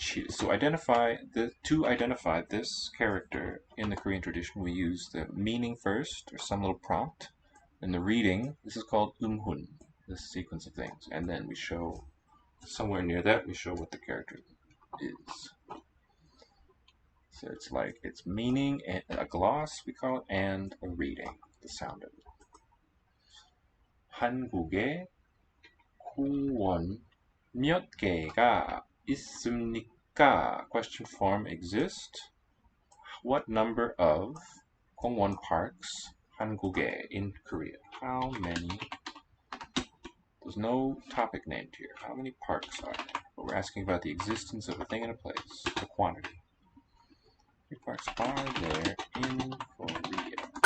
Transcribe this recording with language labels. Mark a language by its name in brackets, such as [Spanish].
[English] So to identify this character in the Korean tradition, we use the meaning first, or some little prompt, and the reading. This is called umhun, this sequence of things, and then we show somewhere near that we show what the character is. So it's like it's meaning and a gloss we call it, and a reading, the sound of it. [Korean] 한국에 공원 몇 개가 있습니까? [English] Question form exist. What number of 공원 parks 한국에 in Korea? How many? There's no topic named here. How many parks are there? But we're asking about the existence of a thing in a place, the quantity. How many parks are there in Korea?